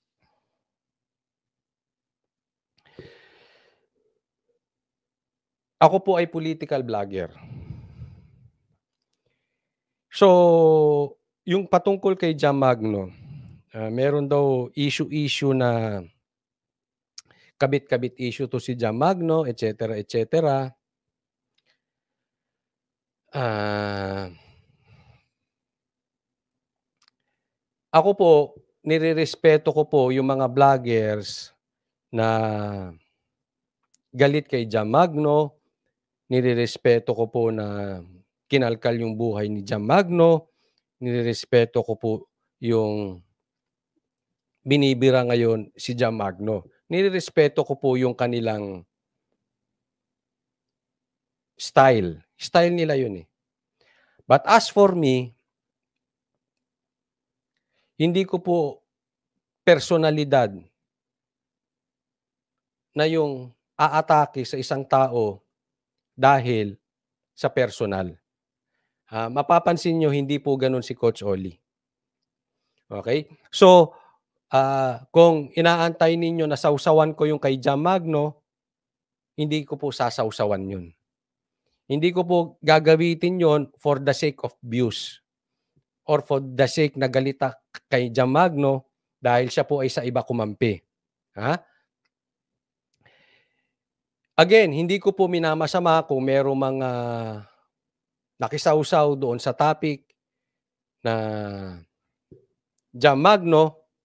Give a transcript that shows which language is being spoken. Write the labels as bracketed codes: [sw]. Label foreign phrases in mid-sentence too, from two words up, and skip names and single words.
[tl] Ako po ay [en] political vlogger. [tl] So, yung patungkol kay Jam Magno, meron daw issue na kabit-kabit issue to si Jam Magno, [la] et cetera, et cetera. [tl] Ako po, nirerespeto ko po yung mga vloggers na galit kay Jam Magno. Nirerespeto ko po na kinalkal yung buhay ni Jam Magno. Nirerespeto ko po yung binibira ngayon si Jam Magno. Nirerespeto ko po yung kanilang style. Style nila yun eh. [en] But as for me, [tl] hindi ko po personalidad na yung aatake sa isang tao dahil sa personal. Mapapansin nyo, hindi po ganun si Coach Oli. Okay? So, kung inaantay ninyo na sausawan ko yung kay Jam Magno, hindi ko po sasausawan yun. Hindi ko po gagawitin yon [en] for the sake of views or for the sake [tl] na galita kay Jam Magno dahil siya po ay sa iba kumampi. Again, hindi ko po minamasama kung merong mga nakisawsaw doon sa topic na Jam Magno.